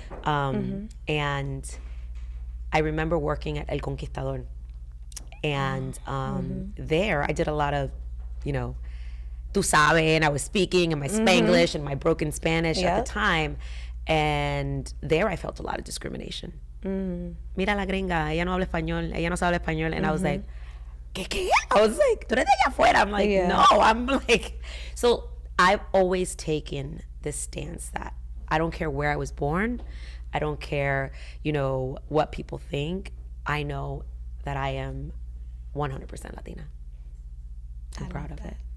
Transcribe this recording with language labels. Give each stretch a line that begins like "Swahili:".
English: And I remember working at El Conquistador. And there I did a lot of, you know,
Spanish: tú sabes,
English: and I was speaking in my Spanglish and my broken Spanish at the time. And there I felt a lot of discrimination.
Spanish: Mira la gringa, ella no habla español, ella no sabe español.
English: And I was like, ¿Qué? I was like,
Spanish: tú eres de allá afuera.
English: I'm like, no, I'm like, so I've always taken this stance that I don't care where I was born. I don't care, you know, what people think. I know that I am 100% Latina. I'm proud of it.